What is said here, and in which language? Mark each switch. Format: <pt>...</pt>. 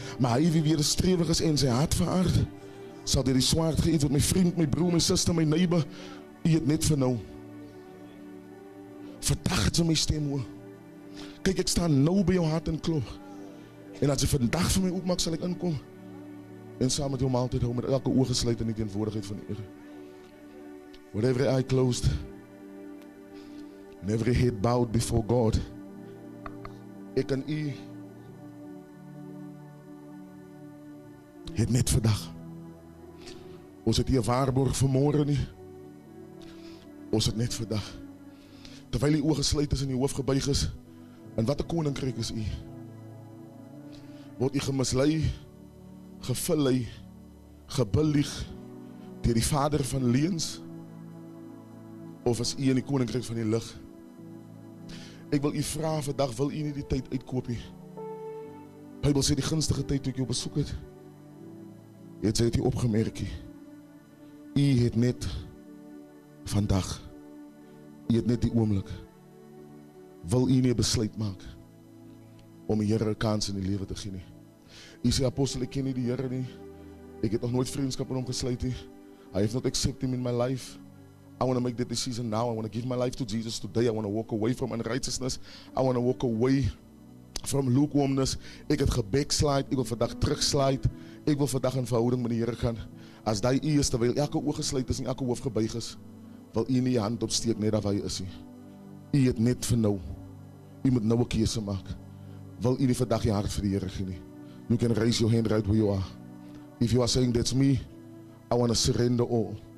<af>Maar hy wie wederstrewig is en sy hart verhard, sal deur die swaard geëet word. My vriend, my broer, my suster, my neighbor, u het net vir nou. Vandag het jy my stem hoor. Kyk, ek staan nou by jou hart en klop. En as jy vandag vir my oopmaak, sal ek inkom. En saam met jou maaltyd hou, met elke oog gesluit in die teenwoordigheid van die Here.</af> <en>With every eye closed, and every head bowed before God.</en> <af>Ek en u het net vandag. Ons het hier 'n waarborg vir môre nie. Ons het net vandag. Terwyl die oë gesluit is en die hoof gebuig is, in watter koninkryk is u? Word u gemislei, gevillei, gebelieg deur die vader van leuns? Of is u in die koninkryk van die lig? Ek wil u vra vandag, wil u nie die tyd uitkoop nie? Bybel sê die gunstige tyd toe ek jou besoek het, het u opgemerk nie. U het net vandag, u het net die oomblik. Wil u nie 'n besluit maak om die Here 'n kans in die lewe te gee nie? U sê, apostel, ek ken nie die Here nie. Ek het nog nooit vriendskap met hom gesluit nie.</af> <en>I have not accepted Him in my life. I want to make that decision now. I want to give my life to Jesus today. I want to walk away from unrighteousness. I want to walk away from lukewarmness.</en> <af>Ik het gebackslide. Ik wil vandaag terugslide. Ik wil vandaag een verhouding met die Here gaan. As die u is, terwyl elke oog gesluit is en elke hoofd gebuig is, wil u nie je hand opsteek net waar hy is. U het net vir nou. U moet nou 'n keuse maak. Wil u nie vandag je hart vir die Here gee nie?</af> <en>You can raise your hand right where you are. If you are saying that's me, I want to surrender all.</en>